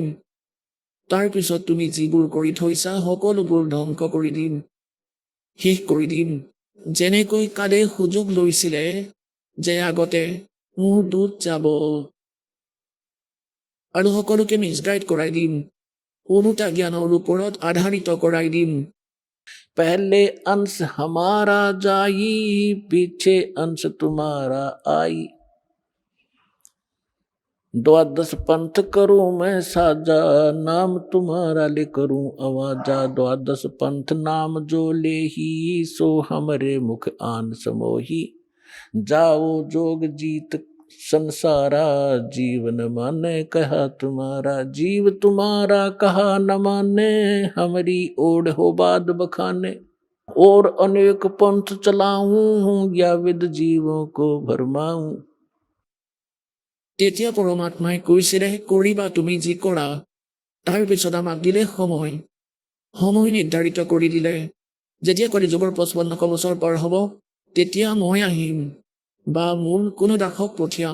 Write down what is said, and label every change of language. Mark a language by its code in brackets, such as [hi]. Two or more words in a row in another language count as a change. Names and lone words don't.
[as] তাৰপিছত তুমি যিবোৰ কৰি থৈছা সকলোবোৰ ধ্বংস কৰি দিম, শেষ কৰি দিম। যেনেকৈ কালে সুযোগ লৈছিলে যে আগতে মোৰ দূত যাব আৰু সকলোকে মিছগাইড কৰাই দিম, কোনোটা জ্ঞানৰ ওপৰত আধাৰিত কৰাই দিম। [hi] पहले अंश हमारा जाई, पीछे अंश तुम्हारा आई। द्वादश पंथ करूं मैं साजा, नाम तुम्हारा ले करूं आवाजा। द्वादश पंथ नाम जो ले ही, सो हमरे मुख आन समोही। जाओ जोग जीत संसारा, जीवन माने कहा तुम्हारा। जीव तुम्हारा कहा न माने, हमारी ओढ़ हो बाद बखाने। और अनेक पंथ चलाऊं, या विद जीवों को भरमाऊं। [as] তেতিয়া পৰমাত্মাই কৈছিলে কৰিবা তুমি যি কৰা। তাৰপিছত আমাক দিলে সময় নিৰ্ধাৰিত কৰি দিলে। যেতিয়া কলিযুগৰ 5500 বছৰ পাৰ হ'ব তেতিয়া মই আহিম বা মোৰ কোনো দাসক পঠিয়াম।